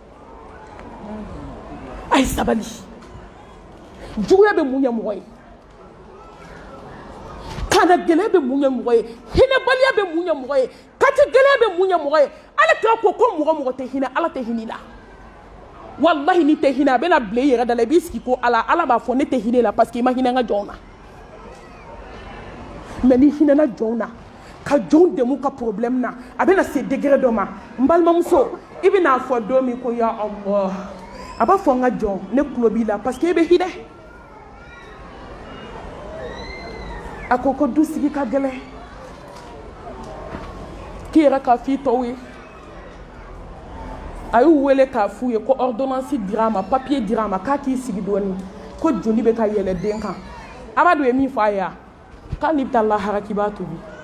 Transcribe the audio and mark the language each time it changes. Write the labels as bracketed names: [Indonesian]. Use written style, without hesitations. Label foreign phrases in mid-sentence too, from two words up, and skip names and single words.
[Bambara] a ye sabali juguya bɛ mun ye mɔgɔ ye kana gɛlɛya bɛ mun ye mɔgɔ ye hinɛbaliya bɛ mun ye mɔgɔ ye kati gɛlɛya bɛ mun ye mɔgɔ ye ale kira ko mɔgɔ tɛ hinɛ ala tɛ hinɛ la walahi ni tɛ hinɛ a bɛna bila i yɛrɛ da la i b'i sigi ko ala b'a fɔ ne tɛ hinɛ la [French] parce que [Bambara] i ma hinɛ n ka jɔnw na mɛ ni hinɛna jɔnw na ka jɔnw dɛmɛ ka problème na a bɛna se degré dɔ ma n balimamuso i bɛna fɔ don min ko [Arabic] ya Allah [Bambara] a b'a fɔ n ka jɔn ne tulo b'i la [French] parce que [Bambara] e bɛ hinɛ a ko du sigi ka gɛlɛn k'i yɛrɛ k'a f'i tɔw ye a y'u wele k'a f'u ye ko ordonnance dira a ma papier dira a ma k'a k'i sigi dɔɔni ko joli bɛ ka yɛlɛ den kan Amadu ye min fɔ a ye k'ale bɛ taa lahara k'i b'a tobi